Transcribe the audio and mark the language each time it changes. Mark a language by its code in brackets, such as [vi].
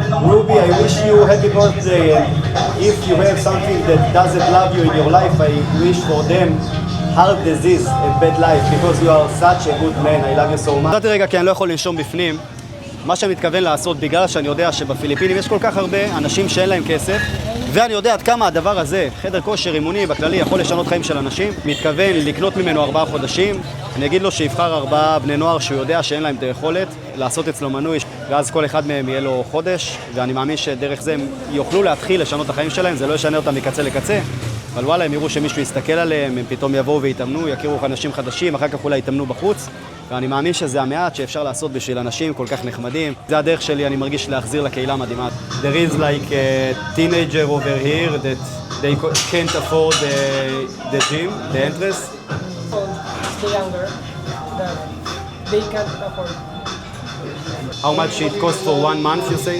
[en] Ruby, I wish you happy birthday, and if you have something that doesn't love you in your life, I wish for them heart disease and bad life, because you are such a good man, I love you so much. [he] נתתי רגע כי אני לא יכול לנשום בפנים. מה שאני מתכוון לעשות, בגלל שאני יודע שבפיליפינים יש כל כך הרבה אנשים שאין להם כסף, ואני יודע עד כמה הדבר הזה, חדר כושר אימוני בכללי, יכול לשנות חיים של אנשים. מתכוון לקנות ממנו 4 חודשים. אני אגיד לו שיבחר 4 בני נוער שהוא יודע שאין להם את היכולת, לעשות אצלו מנוי, ואז כל אחד מהם יהיה לו חודש, ואני מאמין שדרך זה הם יוכלו להתחיל לשנות את החיים שלהם, זה לא ישנה אותם מקצה לקצה, אבל וואלה, הם יראו שמישהו יסתכל עליהם, הם פתאום יבואו ויתאמנו, יכירו אנשים חדשים, אחר כך אולי יתאמנו בחוץ, ואני מאמין שזה המעט שאפשר לעשות בשביל אנשים כל כך נחמדים. זה הדרך שלי, אני מרגיש להחזיר לקהילה מדהימה. [en] There is like a teenager over here that they can't afford the gym, the entrance. The younger, that they can't afford. How much it costs for 1 month, you say?